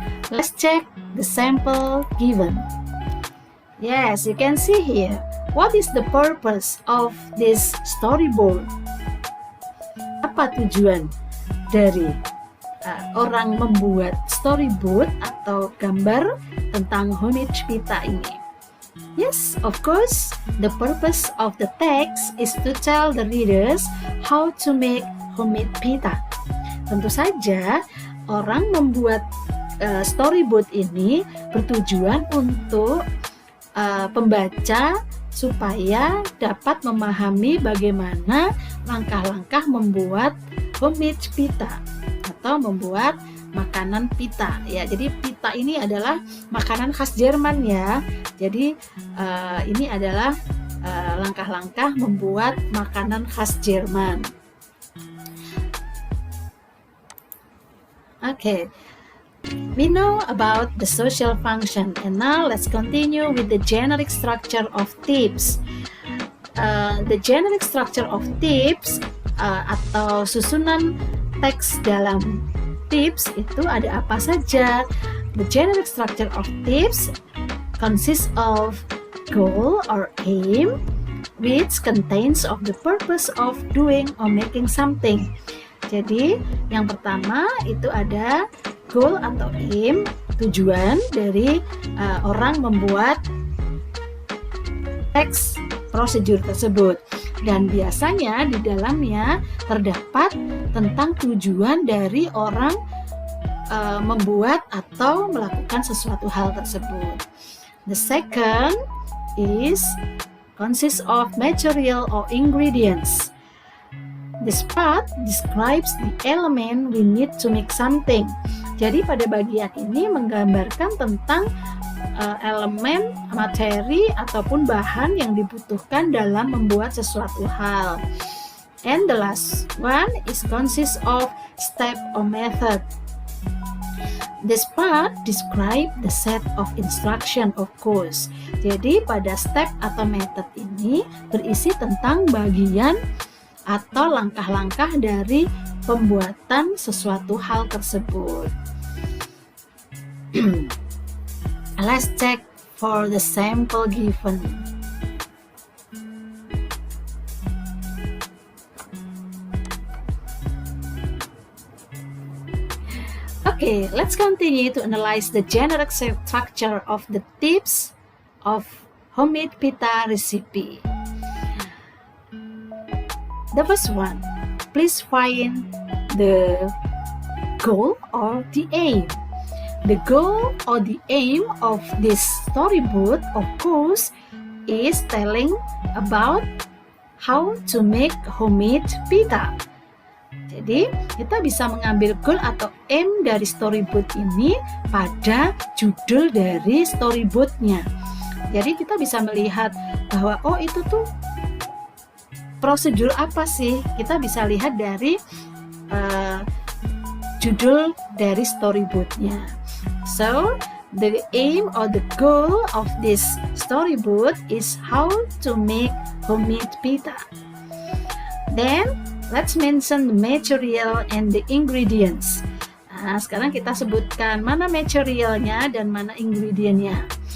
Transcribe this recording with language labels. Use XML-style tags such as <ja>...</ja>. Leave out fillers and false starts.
<en>Let's check the sample given. Yes, you can see here. What is the purpose of this storyboard?</en> <id>Apa tujuan dari orang membuat storyboard atau gambar tentang homemade pita ini?</id> <en>Yes, of course, the purpose of the text is to tell the readers how to make homemade pita.</en> <id>Tentu saja, orang membuat storyboard ini bertujuan untuk pembaca supaya dapat memahami bagaimana langkah-langkah membuat homemade pita atau membuat makanan pita. Ya, jadi pita ini adalah makanan khas Jerman ya. Jadi ini adalah langkah-langkah membuat makanan khas Jerman.</id> <en>Okay. We know about the social function, and now let's continue with the generic structure of tips. The generic structure of tips</en> <id>atau susunan teks dalam tips itu ada apa saja?</id> <en>The generic structure of tips consists of goal or aim, which contains of the purpose of doing or making something.</en> <id>Jadi yang pertama itu ada goal atau aim, tujuan dari orang membuat teks prosedur tersebut, dan biasanya di dalamnya terdapat tentang tujuan dari orang membuat atau melakukan sesuatu hal tersebut.</id> <en>The second is consists of material or ingredients. This part describes the element we need to make something.</en> <id>Jadi pada bagian ini menggambarkan tentang elemen, materi ataupun bahan yang dibutuhkan dalam membuat sesuatu hal.</id> <en>And the last one is consists of step or method. This part describe the set of instruction of course.</en> <id>Jadi pada step atau method ini berisi tentang bagian atau langkah-langkah dari pembuatan sesuatu hal tersebut.</id> <en>Let's check for the sample given. Okay, let's continue to analyze the generic structure of the tips of homemade pita recipe. The first one, please find the goal or the aim. The goal or the aim of this storybook, of course, is telling about how to make homemade pita.</en> <id>Jadi, kita bisa mengambil goal atau aim dari storyboard ini pada judul dari storyboardnya. Jadi, kita bisa melihat bahwa, oh itu tuh prosedur apa sih? Kita bisa lihat dari judul dari storyboardnya.</id> <en>So, the aim or the goal of this storyboard is how to make homemade pita. Then, let's mention the material and the ingredients.</en> <id>Nah, sekarang kita sebutkan mana materialnya dan mana ingredientnya.</id>